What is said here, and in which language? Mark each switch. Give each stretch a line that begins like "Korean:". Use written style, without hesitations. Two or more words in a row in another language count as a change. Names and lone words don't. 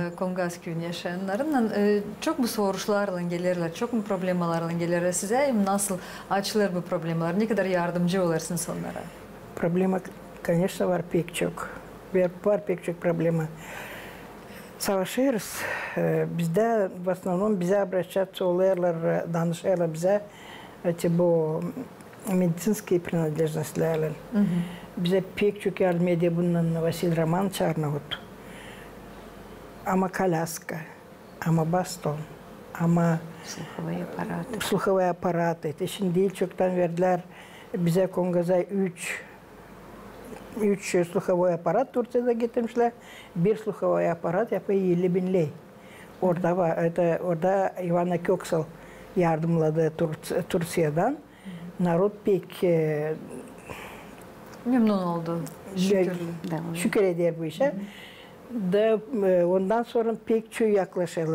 Gagauz: Kongazköy'ün yaşayanlarla. Çok mu soruşlarla gelirler, çok mu problemalarla gelirler size? Nasıl açılır bu problemler? Ne kadar yardımcı olursunuz onlara? Problema, конечно, var pek çok. Var pek çok problema. Savaşıyoruz. Bizde,
Russian: в основном,
Gagauz: bize обращаться oluyorlar, danışıyorlar bize. Bu
Russian: медицинские принадлежностlerle.
Gagauz: Bize pek çok yardım ediyor bundan Vasil Roman Çarnavut. Ama kalaska, ama baston, ama
Russian: слуховые аппараты.
Gagauz: Şimdi çoktan verdiler bize Kongaz'a 3
Russian: слуховой аппарат
Gagauz: Türkiye'de getirmişler. Bir
Russian: слуховой аппарат
Gagauz: yapıyor 50.000 lei. Orada Ivana Köksal yardımladı Türkiye'den. Narod pek Memnun oldu. Şükür eder bu işe. Da ondan sonra pek çok yaklaşırlar.